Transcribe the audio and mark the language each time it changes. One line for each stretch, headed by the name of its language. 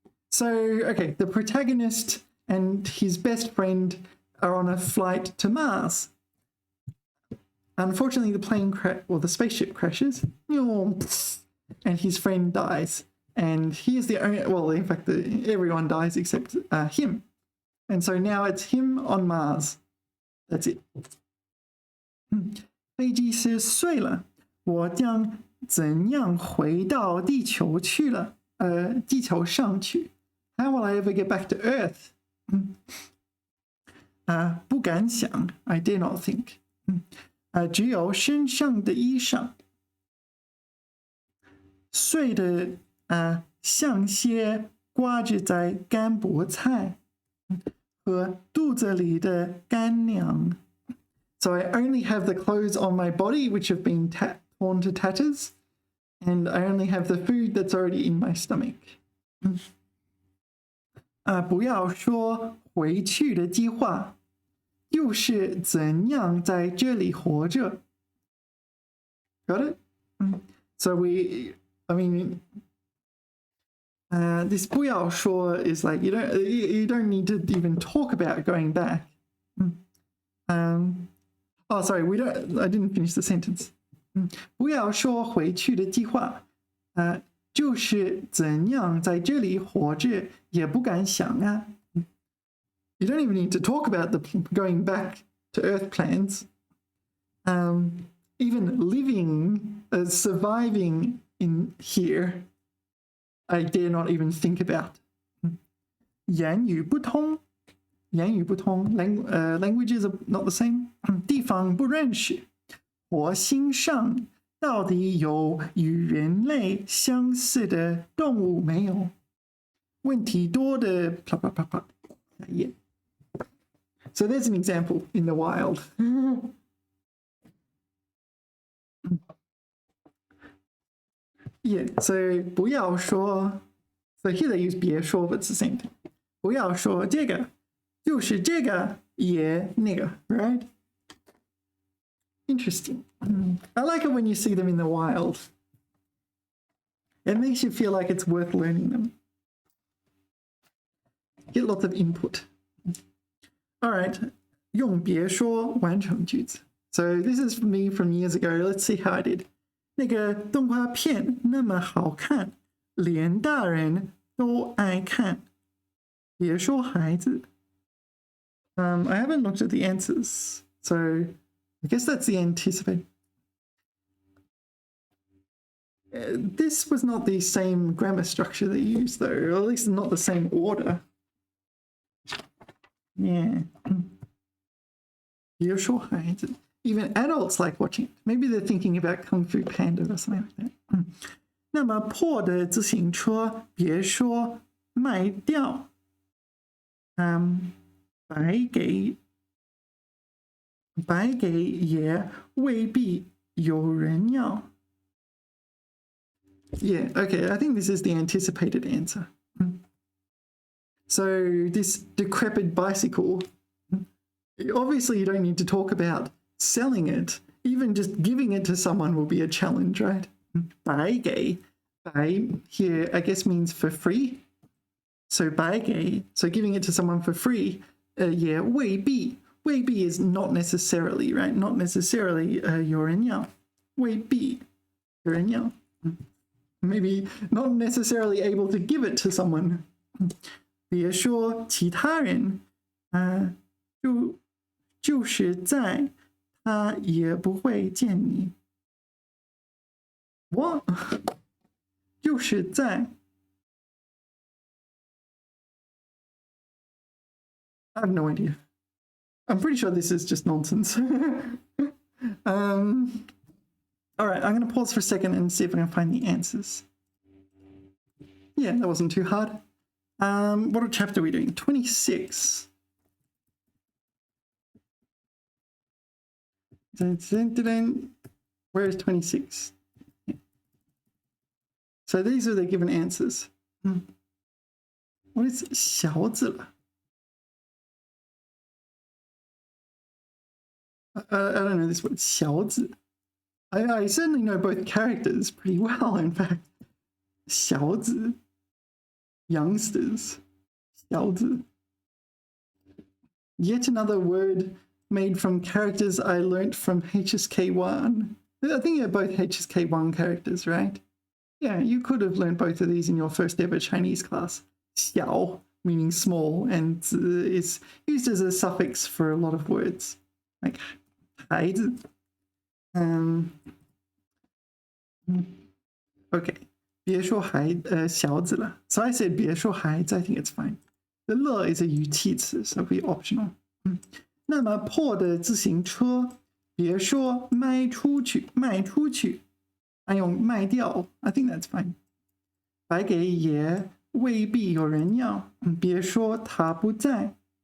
English: So, okay, the protagonist and his best friend are on a flight to Mars. Unfortunately, the spaceship crashes, and his friend dies. And he is the only, well, in fact, everyone dies except him. And so now it's him on Mars. That's it.
Chinese: 飞机是碎了，我将怎样回到地球去了？地球上去
English: How will I ever get back to Earth?
Chinese: 不敢想
English: I dare not think.
Chinese: 只有身上的衣裳碎的像些挂着在干菠菜和肚子里的干粮
English: So I only have the clothes on my body which have been torn to tatters, and I only have the food that's already in my stomach.
Chinese: 不要说回去的计划，又是怎样在这里活着
English: Got it? So this
Chinese: 不要说
English: is like you don't need to even talk about going back. Oh, sorry, I didn't finish the sentence.
Chinese: 不要说回去的计划，就是怎样在这里活着也不敢想啊。
English: You don't even need to talk about the going back to Earth plans. Even living, surviving in here, I dare not even think about.
Chinese: 言语不通
English: languages are not the same.
Chinese: 地方不认识火星上到底有与人类相似的动物没有问题多的
English: yeah. So there's an example in the wild. Yeah, so
Chinese: 不要说
English: So here they use
Chinese: 别说
English: but it's the same thing.
Chinese: 不要说这个就是这个也那个 right?
English: Interesting. I like it when you see them in the wild. It makes you feel like it's worth learning them. Get lots of input. All right.
Chinese: 用别说完成句子
English: So this is me from years ago. Let's see how I did.
Chinese: 那个动画片那么好看，连大人都爱看。别说孩子。
English: I haven't looked at the answers, so I guess that's the anticipate. This was not the same grammar structure they used, though, or at least not the same order. Yeah.
Chinese: 别说孩子
English: Even adults like watching it. Maybe they're thinking about Kung Fu Panda or something like that.
Chinese: 那么破的自行车别说卖掉，白给白给也未必有人要.
English: Yeah, okay, I think this is the anticipated answer. So this decrepit bicycle, obviously you don't need to talk about selling it. Even just giving it to someone will be a challenge, right?
Chinese: 白给, 白
English: here I guess means for free. So
Chinese: 白给,
English: so giving it to someone for free, yeah,
Chinese: 未必. 未必
English: is not necessarily, right? Not necessarily
Chinese: 有人要. 未必有人要.
English: Maybe not necessarily able to give it to someone.
Chinese: 别说其他人，就是在他也不会见你。
English: What?
Chinese: 就是在
English: I have no idea. I'm pretty sure this is just nonsense. All right, I'm going to pause for a second and see if I can find the answers. Yeah, that wasn't too hard. What chapter are we doing? 26. Where is 26? Yeah. So these are the given answers. What is
Chinese: 小子了?
English: I don't know this word,
Chinese: 小子.
English: I certainly know both characters pretty well, in fact.
Chinese: 小子,
English: youngsters, 小子. Yet another word made from characters I learnt from HSK1. I think they're both HSK1 characters, right? Yeah, you could have learned both of these in your first ever Chinese class. 小, meaning small, and 子 is used as a suffix for a lot of words, like 孩子. Okay,
Chinese: 别说小子了.
English: So I said
Chinese: 别说孩子,
English: I think it's fine. The 了 is a
Chinese: 语气词,
English: so it'll be optional.
Chinese: 那么破的自行车, 别说卖出去, 卖出去.
English: I
Chinese: 用卖掉,
English: I think that's fine.
Chinese: 白给也未必有人要, 别说他不在.